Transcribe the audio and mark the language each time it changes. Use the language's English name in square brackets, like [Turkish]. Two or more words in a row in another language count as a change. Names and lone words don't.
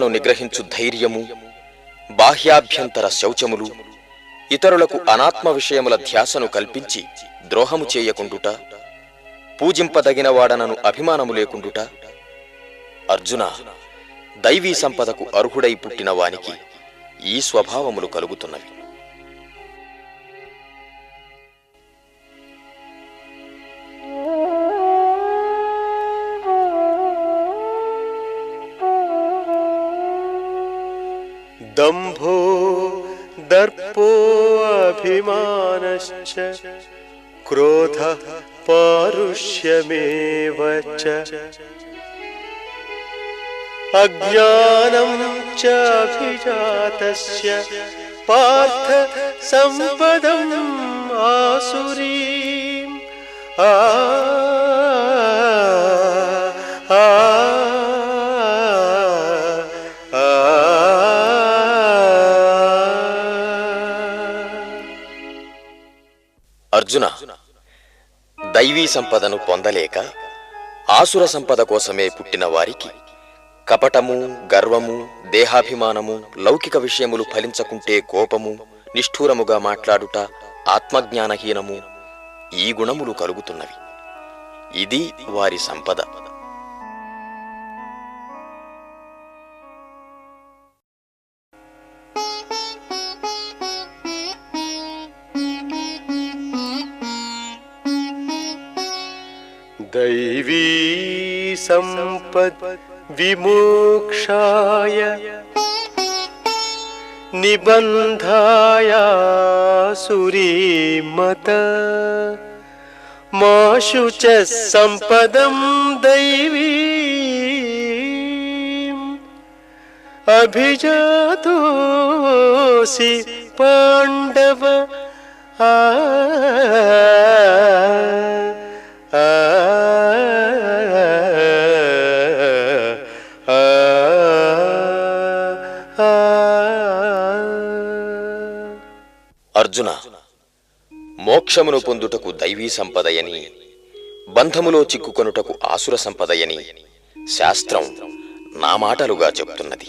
[Telugu] నిగ్రహించు ధైర్యము, బాహ్యాభ్యంతర శౌచములు, ఇతరులకు అనాత్మ విషయముల ధ్యాసను కల్పించి ద్రోహము చేయకుండుట, పూజింపదగిన వాడనను అభిమానము లేకుండుట. అర్జున, దైవీ సంపదకు అర్హుడై పుట్టిన వానికి ఈ స్వభావములు కలుగుతున్నవి. [Sanskrit] दंभो दर्पोऽभिमानश्च क्रोधः पारुष्यमेव च अज्ञानं च अभिजातस्य पार्थ संपदम् आसुरीम् [Telugu] అర్జున, దైవీ సంపదను పొందలేక ఆసుర సంపద కోసమే పుట్టిన వారికి కపటము, గర్వము, దేహాభిమానము, లౌకిక విషయములు ఫలించకుంటే కోపము, నిష్ఠూరముగా మాట్లాడుట, ఆత్మజ్ఞానహీనము, ఈ గుణములు కలుగుతున్నవి. ఇది వారి సంపద. [Sanskrit] दैवी संपद विमोक्षाय निबन्धाय सुरीमत माशु च संपदं दैवीम् अभिजातोऽसि पाण्डव [Telugu] అర్జున, మోక్షమును పొందుటకు దైవీ సంపదయని, బంధములో చిక్కుకొనుటకు ఆసుర సంపదయని శాస్త్రం నా మాటలుగా చెప్తున్నది.